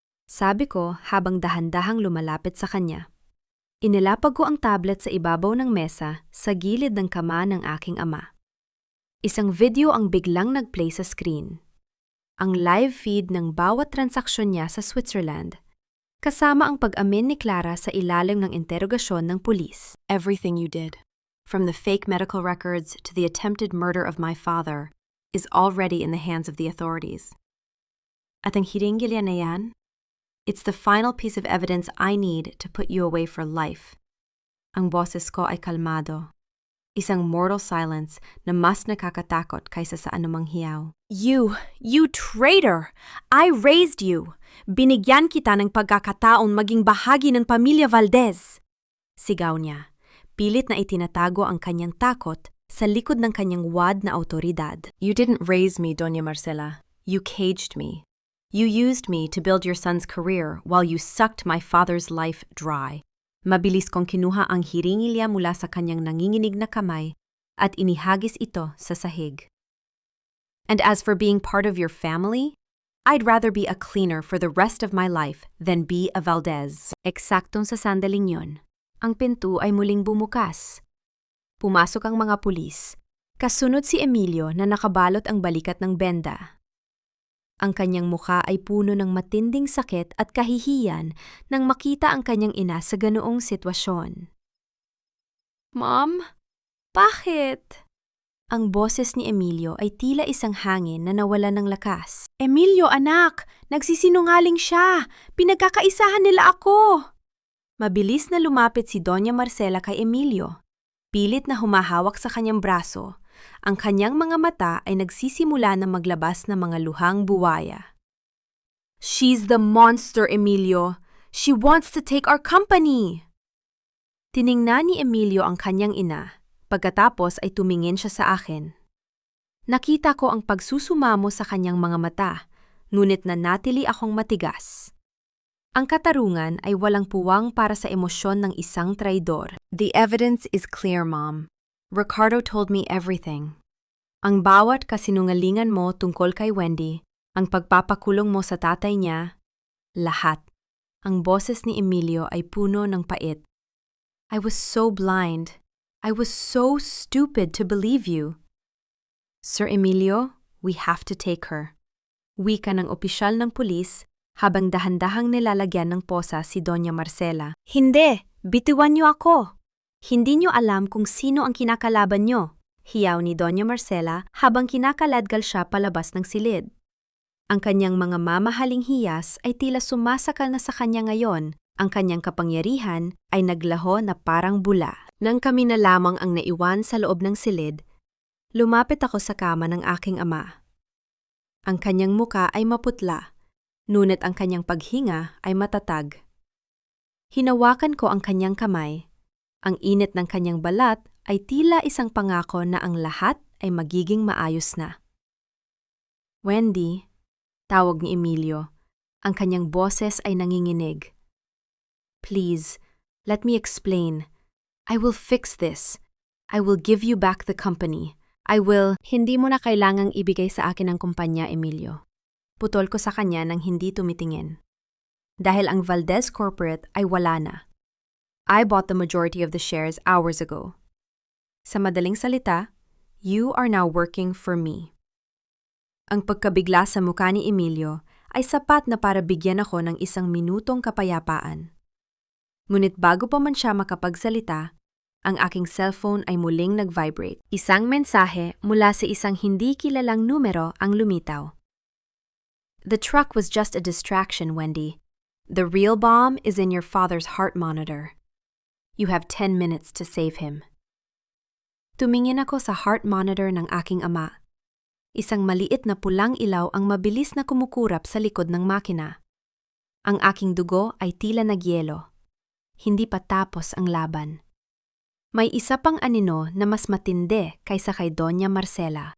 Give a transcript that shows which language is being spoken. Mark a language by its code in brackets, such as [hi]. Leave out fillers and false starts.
[tl] Sabi ko habang dahan-dahang lumalapit sa kanya. Inilapag ko ang tablet sa ibabaw ng mesa sa gilid ng kama ng aking ama. Isang video ang biglang nag-play sa screen. Ang live feed ng bawat transaksyon niya sa Switzerland, kasama ang pag-amin ni Clara sa ilalim ng interogasyon ng pulis. [en] Everything you did, from the fake medical records to the attempted murder of my father, is already in the hands of the authorities. [tl] At ang hiringgilya na yan, [en] it's the final piece of evidence I need to put you away for life. [tl] Ang boses ko ay kalmado. Isang [en] mortal silence [tl] na mas nakakatakot kaysa sa anumang hiyaw. [en] You traitor! I raised you! [tl] Binigyan kita ng pagkakataon maging bahagi ng pamilya Valdez! Sigaw niya. Pilit na itinatago ang kanyang takot sa likod ng kanyang wad na autoridad. [en] You didn't raise me, Doña Marcela. You caged me. You used me to build your son's career while you sucked my father's life dry. [tl] Mabilis kong kinuha ang hiringilya mula sa kanyang nanginginig na kamay at inihagis ito sa sahig. [en] And as for being part of your family, I'd rather be a cleaner for the rest of my life than be a Valdez. [tl] Eksaktong sa sandaling yon, ang pinto ay muling bumukas. Pumasok ang mga pulis. Kasunod si Emilio na nakabalot ang balikat ng benda. Ang kanyang mukha ay puno ng matinding sakit at kahihiyan nang makita ang kanyang ina sa ganoong sitwasyon. Mom, bakit? Ang boses ni Emilio ay tila isang hangin na nawala ng lakas. Emilio, anak! Nagsisinungaling siya! Pinagkakaisahan nila ako! Mabilis na lumapit si Doña Marcela kay Emilio. Pilit na humahawak sa kanyang braso. Ang kanyang mga mata ay nagsisimula na maglabas ng mga luhang buwaya. [en] She's the monster, Emilio! She wants to take our company! [tl] Tiningnan ni Emilio ang kanyang ina. Pagkatapos ay tumingin siya sa akin. Nakita ko ang pagsusumamo sa kanyang mga mata, ngunit nanatili akong matigas. Ang katarungan ay walang puwang para sa emosyon ng isang traidor. [en] The evidence is clear, Mom. Ricardo told me everything. [tl] Ang bawat kasinungalingan mo tungkol kay Wendy, ang pagpapakulong mo sa tatay niya, lahat. Ang boses ni Emilio ay puno ng pait. [en] I was so blind. I was so stupid to believe you. Sir Emilio, we have to take her. [tl] Wika ng opisyal ng pulis habang dahan-dahang nilalagyan ng posa si Doña Marcela. Hindi! Bitiwan niyo ako! Hindi niyo alam kung sino ang kinakalaban niyo. hiyaw ni Doña Marcela habang kinakaladkal siya palabas ng silid. Ang kanyang mga mamahaling hiyas ay tila sumasakal na sa kanya ngayon. Ang kanyang kapangyarihan ay naglaho na parang bula. Nang kami na lamang ang naiwan sa loob ng silid, lumapit ako sa kama ng aking ama. Ang kanyang muka ay maputla, ngunit ang kanyang paghinga ay matatag. Hinawakan ko ang kanyang kamay. Ang init ng kanyang balat ay tila isang pangako na ang lahat ay magiging maayos na. Wendy, tawag ni Emilio. Ang kanyang boses ay nanginginig. [en] Please, let me explain. I will fix this. I will give you back the company. [tl] Hindi mo na kailangang ibigay sa akin ang kumpanya, Emilio. Putol ko sa kanya nang hindi tumitingin. Dahil ang Valdez Corporate ay wala na. [en] I bought the majority of the shares hours ago. [tl] Sa madaling salita, [en] you are now working for me. [tl] Ang pagkabigla sa mukha ni Emilio ay sapat na para bigyan ako ng isang minutong kapayapaan. Ngunit bago pa man siya makapagsalita, ang aking cellphone ay muling nag-vibrate. Isang mensahe mula sa isang hindi kilalang numero ang lumitaw. [en] The truck was just a distraction, Wendy. The real bomb is in your father's heart monitor. You have 10 minutes to save him. [tl] Tumingin ako sa heart monitor ng aking ama. Isang maliit na pulang ilaw ang mabilis na kumukurap sa likod ng makina. Ang aking dugo ay tila nagyelo. Hindi pa tapos ang laban. May isa pang anino na mas matindi kaysa kay Doña Marcela.